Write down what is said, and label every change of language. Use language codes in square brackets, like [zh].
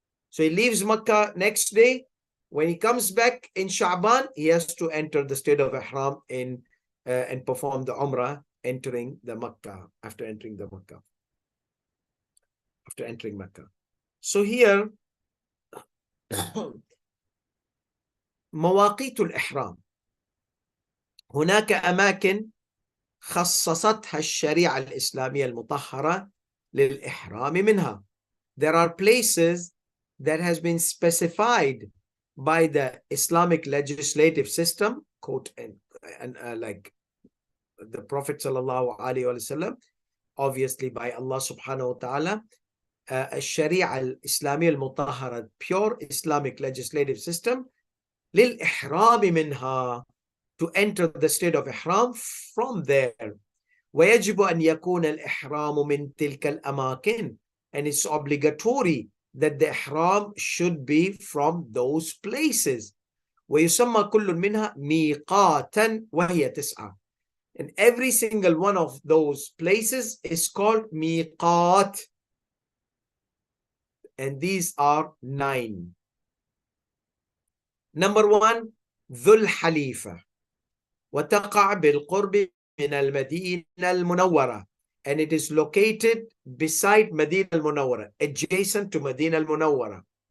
[en] So he leaves Makkah next day. When he comes back in Sha'ban, he has to enter the state of ihram and perform the Umrah, entering the Makkah, after entering Makkah. So here, [ar] مواقيت الإحرام. هناك أماكن خصصتها الشريعة الإسلامية المطهرة للإحرام منها. [en] There are places that has been specified by the Islamic legislative system, quote, and like the Prophet sallallahu alaihi wasallam, obviously by Allah subhanahu wa ta'ala, [ar] الشريعة الإسلامية المطهرة, [en] pure Islamic legislative system, [ar] للإحرام منها, [en] to enter the state of ihram from there. [ar] ويجب أن يكون الإحرام من تلك الأماكن, [en] and it's obligatory that the ihram should be from those places. [ar] ويسمى كل منها ميقاتا وهي 9. [en] And every single one of those places is called MEQAAT. And these are 9. Number 1, ذو الحليفة, [ar] وتقع بالقرب من المدينة المنورة, [en] and it is located beside Medina al-Munawwara, adjacent to Medina al-Munawwara.